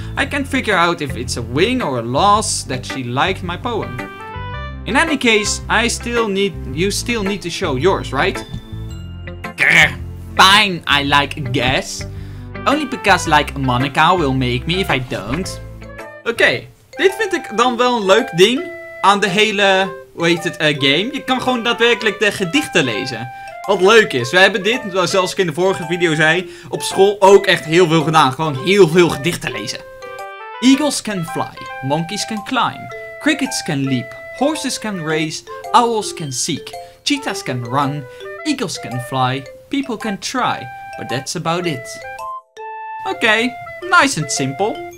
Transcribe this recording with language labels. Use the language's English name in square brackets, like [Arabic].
[English] I can't figure out if it's a win or a loss that she liked my poem. In any case, you still need to show yours, right? Grr, fine, I guess. Only because like Monica will make me if I don't. [Dutch] Oké, dit vind ik dan wel een leuk ding aan de hele, game. Je kan gewoon daadwerkelijk de gedichten lezen. Wat leuk is. We hebben dit, zoals ik in de vorige video zei, op school ook echt heel veel gedaan. Gewoon heel veel gedichten lezen. [English] Eagles can fly, monkeys can climb, crickets can leap, horses can race, owls can seek, cheetahs can run, eagles can fly, people can try, but that's about it. Oké, nice and simple.